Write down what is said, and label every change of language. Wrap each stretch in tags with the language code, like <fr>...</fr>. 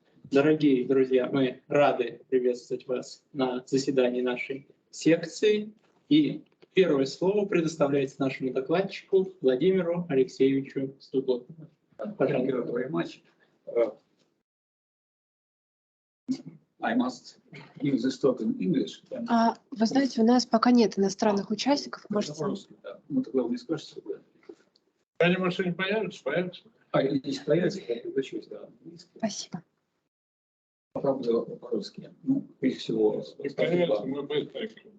<ru>Дорогие друзья, мы рады приветствовать вас на заседании нашей секции. И первое слово предоставляется нашему докладчику Владимиру Алексеевичу Стукопину. Пожалуйста.</ru> <en>I must use this talk in English.</en> <ru>Вы знаете, у нас пока нет иностранных участников. Можете... Ну, тогда вы мне скажете. Они, может, не появятся, появятся. Если появятся, я приглашусь, да. Спасибо. Правда, по-русски. Ну, прежде всего, Появятся, мы быстро.</ru>